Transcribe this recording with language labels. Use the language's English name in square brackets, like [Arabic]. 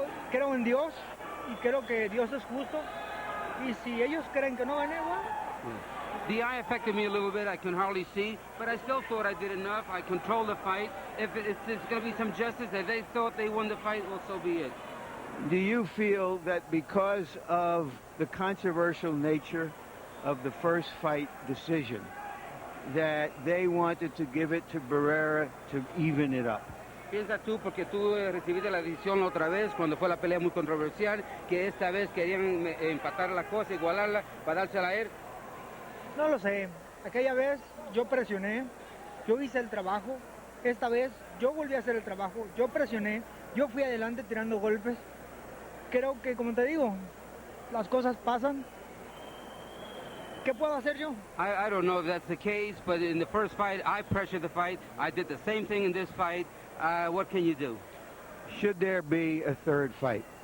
[Spanish] Creo en Dios y creo que Dios es justo, y si ellos creen que no gané, bueno. [English] The eye affected me a little bit. I can hardly see, but I still thought I did enough. I controlled the fight. If it's going to be some justice, if they thought they won the fight, well, so be it. Do you feel that because of the controversial nature of the first fight decision, that they wanted to give it to Barrera to even it up? [Spanish] ¿Piensas tú, porque tú recibiste la decisión otra vez, cuando fue la pelea muy controversial, que esta vez querían empatar la cosa, igualarla, para dársela a él? No lo sé. Aquella vez yo presioné, yo hice el trabajo. Esta vez yo volví a hacer el trabajo, yo presioné, yo fui adelante tirando golpes. Creo que, como te digo, las cosas pasan. ¿Qué puedo hacer yo? [English] I don't know if that's the case, but in the first fight, I pressured the fight. I did the same thing in this fight. What can you do? Should there be a third fight?